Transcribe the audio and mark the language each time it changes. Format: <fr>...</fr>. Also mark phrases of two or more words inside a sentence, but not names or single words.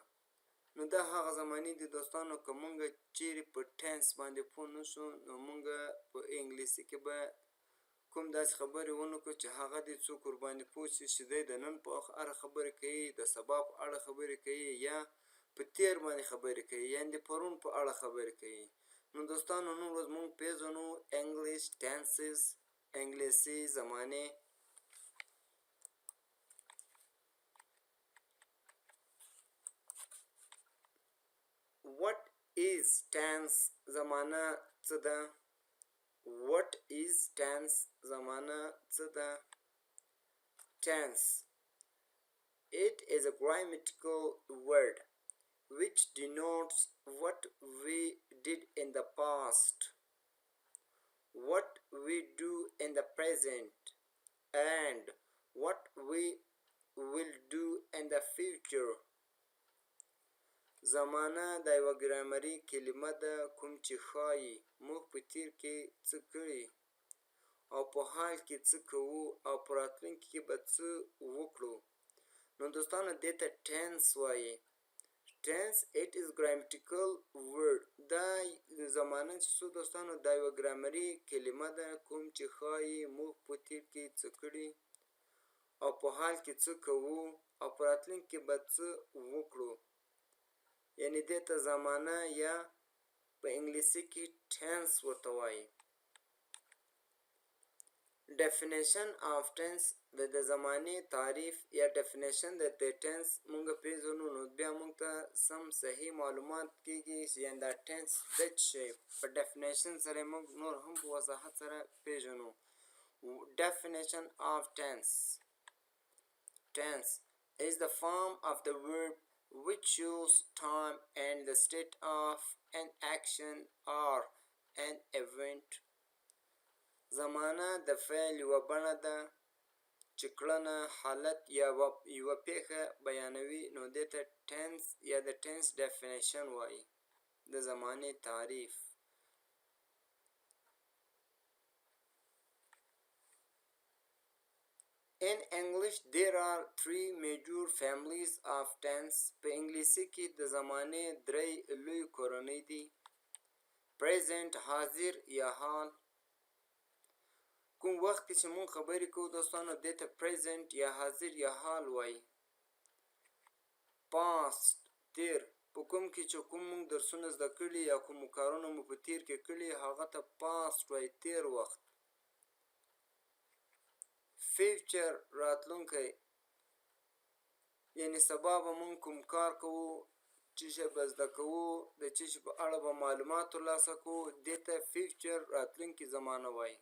<ps>نو دا هغه زمانې دي دوستانو که مونږ چیرې په ټینس باندې پوه نه شو نو مونږ په انګلیسي کې به کوم داسې خبرې ونه کړو چې هغه دې څوک ورباندې پوه شي چې دی د نن په اړه خبرې کوي، د سبا په اړه خبرې کوي یا په تېر باندې خبرې کوي، یعنې د پرون په اړه خبرې کوي. نو دوستانو نن ورځ مونږ پېژنو</ps> <en>English tenses,</en> <ps>انګلیسي زمانې.</ps> <en>What is tense</en> <ps>زمانه څه ده؟</ps> <en>What is tense</en> <ps>زمانه څه ده؟</ps> <en>Tense. It is a grammatical word which denotes what we did in the past, what we do in the present, and what we will do in the future.</en> <ps>زمانه دا یوه ګرامري کلمه ده کوم چې ښایي موږ په تیر کې څه کړي او په حال کې څه کوو او په راتلونکي کې به څه وکړو. نو دوستانو دې ته ټینس وایي.</ps> <en>ټینس it is grammatical word.</en> <ps>دا زمانه چې څو دوستانو دا یوه ګرامري کلمه ده کوم چې ښایي موږ په تیر کې څه کړي او په حال کې څه کوو او په راتلونکي کې به څه وکړو. یعنې دې ته زمانه یا په انګلیسي کې ټینس ورته وایي.</ps> <en>definition of tense</en> <ps>د زمانې تعریف یا ډیفینیشن د ټینس مونږ پېژنو نو بیا مونږ ته سم صحیح معلومات کېږي چې یعنې دا ټینس ده څه شی. په ډیفینیشن سره یې مونږ نور هم په وضاحت سره پېژنو.</ps> <en>definition of tense. Tense is the form of the verb which shows time and the state of an action or an event.</en> <ps>زمانه د فعل یوه بڼه ده چې کړنه، حالت یا یوه پیښه بیانوي نو دې ته ټینس یا د ټینس ډیفینیشن وایي. د زمانې تعریف.</ps> <en>In English there are three major families of tense.</en> <ps>په انګلیسي کې د زمانې درې لوی کورنۍ دي. present حاضر یا حال. کوم وخت کې چې مونږ خبرې کوو دوستانو دې ته present یا حاضر یا حال وایي. past تیر. په کوم کې چې کوم مونږ درسونه زده کړي یا کوم کارونه مو په تیر کې کړي هغه ته past وایي، تیر وخت. future راتلونکی، یعنې سبا به مونږ کوم کار کوو، څه شی به زده کوو، د څه شي په اړه به معلومات ترلاسه کوو، دې ته future راتلونکي زمانه وایي.</ps>